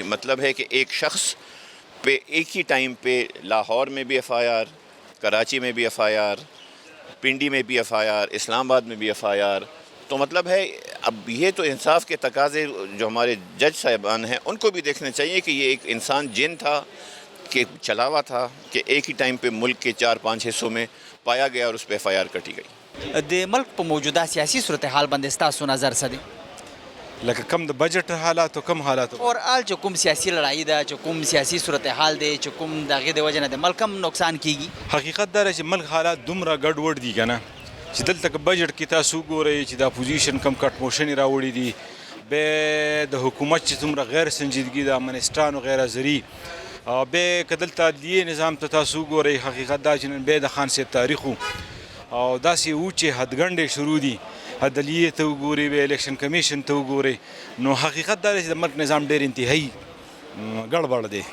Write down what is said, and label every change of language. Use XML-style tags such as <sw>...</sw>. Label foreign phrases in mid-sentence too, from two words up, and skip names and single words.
<ur>مطلب ہے کہ ایک شخص پہ ایک ہی ٹائم پہ لاہور میں بھی FIR, کراچی میں بھی FIR, پنڈی میں بھی FIR, اسلام آباد میں بھی FIR. تو مطلب ہے اب یہ تو انصاف کے تقاضے جو ہمارے جج صاحبان ہیں ان کو بھی دیکھنا چاہیے کہ یہ ایک انسان جن تھا کہ چلا ہوا تھا کہ ایک ہی ٹائم پہ ملک کے 4-5 حصوں میں پایا گیا اور اس پہ FIR کٹی گئی.</ur> <ps>د ملک په موجوده سیاسي صورتحال باندې ستاسو نظر څه دی؟ لکه کم د بجټ حالات او کم حالات اور آل چې کوم سیاسي لړۍ ده, چې کوم سیاسي صورتحال دی, چې کوم د هغې د وجې نه د ملک هم نقصان کیږي. حقیقت دا چې ملک حالات دومره ګډوډ دي که نه چې دلته که بجټ کې تاسو وګورئ چې د اپوزیشن کم کټ موشنې راوړي دي, بیا د حکومت چې څومره غیر سنجیدګي د منسټرانو غیر حاضري, بیا که دلته عدلیې نظام ته تاسو وګورئ, حقیقت دا چې نن بیا د خان صاحب تاریخ او داسې و چې حدګنډې شروع دي, عدلیې ته وګورئ, بیا الیکشن کمیشن ته وګورئ, نو حقیقت دا دی چې د ملک نظام ډېر انتهایي ګډوډ دی.</ps>